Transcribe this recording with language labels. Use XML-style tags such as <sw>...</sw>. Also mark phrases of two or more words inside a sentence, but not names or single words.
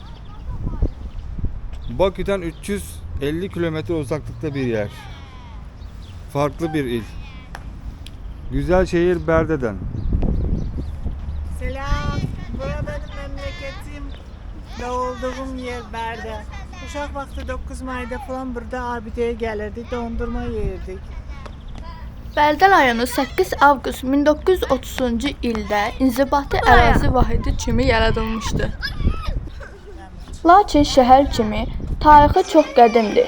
<tr>Bakü'den 350 kilometre uzaklıkta bir yer. Farklı bir il. Güzel şehir Berde'den. Selam. Bura benim memleketim. Doğduğum yer Berde.</tr> <az>Uşaq vaxtı 9 Mayda falan burada abideye gəlirdik, dondurma yeyirdik. Bərdə rayonu 8 avqust 1930-cu ildə inzibati ərazi vahidi kimi yaradılmışdı. Lakin şəhər kimi tarixi çox qədimdir.</az>